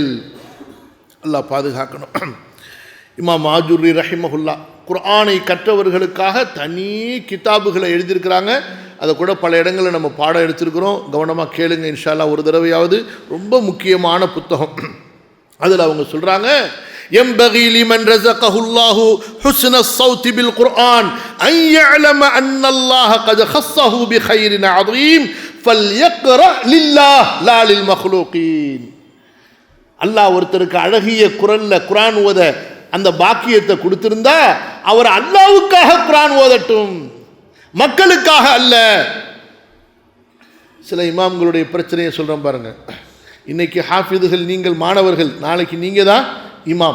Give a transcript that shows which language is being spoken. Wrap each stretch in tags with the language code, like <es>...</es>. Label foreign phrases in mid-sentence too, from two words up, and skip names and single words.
<ta>அல்லாஹ் பாதுகாக்கணும். இமாம் ஆஜுர்ரி ரஹிமஹுல்லா குர்ஆனை கற்றவர்களுக்காக தனி கிதாபுகளை எழுதியிருக்கிறாங்க. அதை கூட பல இடங்களில் நம்ம பாடம் எடுத்திருக்கிறோம். கவனமாக கேளுங்க</ta> <ar>إن شاء الله</ar> <ta>ஒரு தடவையாவது. ரொம்ப முக்கியமான புத்தகம். அதில் அவங்க சொல்கிறாங்க,</ta> <ar>ينبغي لمن رزقه الله حسن الصوت بالقرآن أن يعلم أن الله قد خصه بخير عظيم فليقرأ لله لا للمخلوقين.</ar> <ta>அல்லாஹ் ஒருத்தருக்கு அழகிய குரல்ல குர்ஆன் ஓத அந்த பாக்கியத்தை கொடுத்திருந்தா அவர் அல்லாஹ்வுக்காக குர்ஆன் ஓதட்டும், மக்களுக்காக அல்ல. சில இமாம்களுடைய பிரச்சனையை சொல்றேன் பாருங்க. இன்னைக்கு ஹாஃபிதுகள் நீங்கள் மாணவர்கள், நாளைக்கு நீங்க தான் இமாம்.</ta>